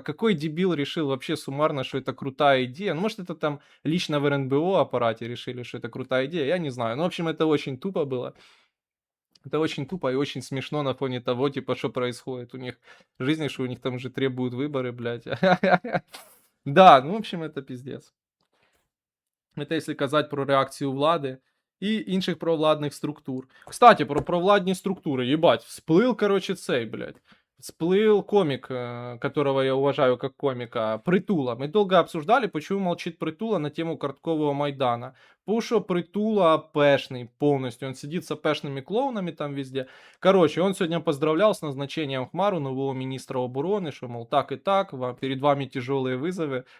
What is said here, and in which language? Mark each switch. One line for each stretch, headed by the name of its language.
Russian: Какой дебил решил вообще суммарно, что это крутая идея? Ну, может, это там лично в РНБО аппарате решили, что это крутая идея, я не знаю. Ну, в общем, это очень тупо было. Это очень тупо и очень смешно на фоне того, типа, что происходит у них в жизни, что у них там уже требуют выборы, блядь. Да, ну, в общем, это пиздец.
Ukrainian: Это если казати про реакцію влади і інших провладних структур.
Russian: Кстати,
Ukrainian: про провладні структури,
Russian: ебать, всплыл, короче, цей, блядь. Всплыл комик, которого я уважаю как комика, Притула. Мы долго обсуждали, почему молчит Притула на тему карткового Майдана. Потому что Притула апешный полностью. Он сидит с апешными клоунами там везде. Короче, он сегодня поздравлял с назначением Хмару, нового министра обороны, что, мол, так и так, перед вами тяжелые вызовы.